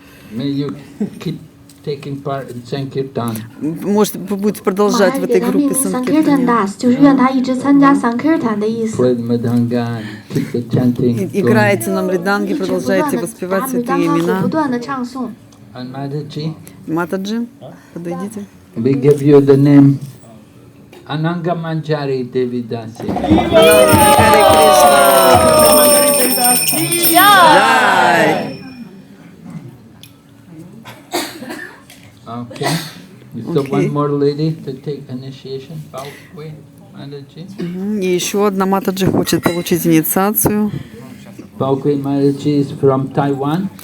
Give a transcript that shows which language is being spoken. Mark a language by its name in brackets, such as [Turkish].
[English] May you keep taking part in Sankirtan. [Russian] Может, вы будете продолжать в этой группе Санкиртане. [English] Play the Madhanga, keep the chanting. [Russian] Играете на мриданге, продолжаете воспевать святые имена. [English] And Mataji, [Russian] Матаджи, подойдите. [English] we give you the name Ananga Manjari Devi Dasi. [Russian] Харе Кришна. Jai. [English] Okay. So one more lady to take initiation. Baukwe Mataji. [Russian] И еще одна Матаджи хочет получить инициацию. [English] Baukwe Mataji is from Taiwan.